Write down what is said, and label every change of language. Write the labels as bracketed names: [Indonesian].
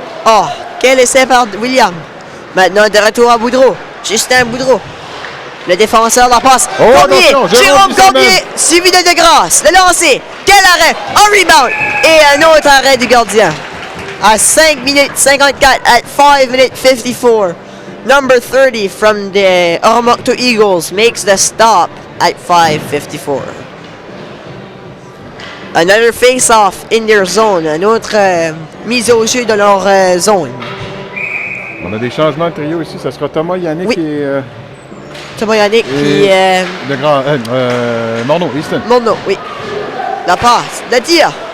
[French] Oh, quel essai par William. Maintenant de retour à Boudreau. Justin Boudreau. Le défenseur la passe. Oh, Cormier, Jérôme Cormier, semaine. suivi de Grasse. Le lancer. Quel arrêt. Un rebound. Et un autre arrêt du gardien. À 5 minutes 54 [English] at 5 minutes 54. Number 30 from the Oromocto Eagles makes the stop at 5:54. Another face-off in their zone. [French] Une autre mise au jeu de leur zone. On a des changements de trio ici. Ça sera Thomas, Yannick et... Thomas Yannick puis... le grand... Morneau, Easton. Morneau, oui. La passe, le tir.